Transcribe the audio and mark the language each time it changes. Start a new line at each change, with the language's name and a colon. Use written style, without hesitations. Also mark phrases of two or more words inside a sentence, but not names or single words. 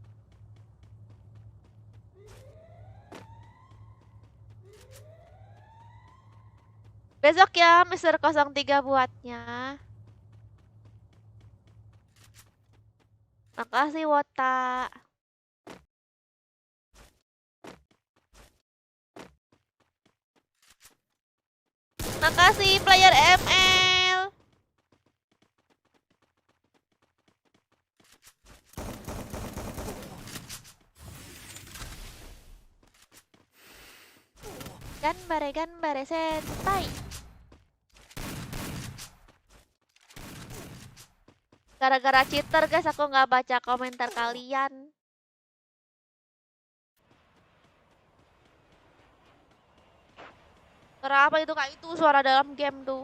Indonesian: Besok ya Mister 03 buatnya. Makasih Wota. Makasih player ML.
Japanese: 頑張れ先輩.
Indonesian: Gara-gara cheater guys, aku nggak baca komentar kalian. Suara apa itu kak? Itu suara dalam game tuh.